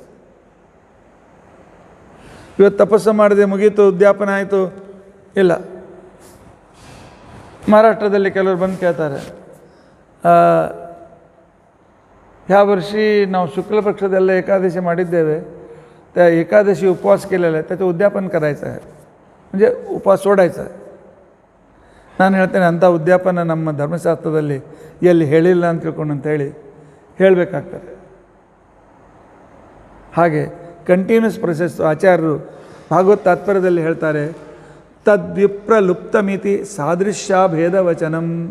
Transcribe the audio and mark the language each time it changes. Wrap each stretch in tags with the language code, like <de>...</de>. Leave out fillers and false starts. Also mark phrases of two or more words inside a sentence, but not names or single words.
<kn>ಇವತ್ತು ತಪಸ್ಸು ಮಾಡಿದೆ, ಮುಗೀತು, ಉದ್ಯಾಪನ ಆಯಿತು, ಇಲ್ಲ. ಮಹಾರಾಷ್ಟ್ರದಲ್ಲಿ ಕೆಲವರು ಬಂದು ಕೇಳ್ತಾರೆ, ಯಾವ ವರ್ಷ ನಾವು ಶುಕ್ಲ ಪಕ್ಷದೆಲ್ಲ ಏಕಾದಶಿ ಮಾಡಿದ್ದೇವೆ,</kn> <mr>त्या एकादशी उपवास केलेला आहे, त्याचं उद्यापन करायचं आहे, म्हणजे उपवास सोडायचा आहे.</mr> <kn>ನಾನು ಹೇಳ್ತೇನೆ, ಅಂಥ ಉದ್ಯಾಪನ ನಮ್ಮ ಧರ್ಮಶಾಸ್ತ್ರದಲ್ಲಿ ಎಲ್ಲಿ ಹೇಳಿಲ್ಲ ಅಂತ ತಿಳ್ಕೊಂಡು ಅಂತೇಳಿ ಹೇಳಬೇಕಾಗ್ತದೆ. ಹಾಗೆ</kn> <en>continuous process.</en> <kn>ಆಚಾರ್ಯರು ಭಾಗವತ್ ತಾತ್ಪರ್ಯದಲ್ಲಿ ಹೇಳ್ತಾರೆ,</kn> <sa>ತದ್ವಿಪ್ರಲುಪ್ತಮಿತಿ ಸಾದೃಶ್ಯ ಭೇದ ವಚನಂ.</sa>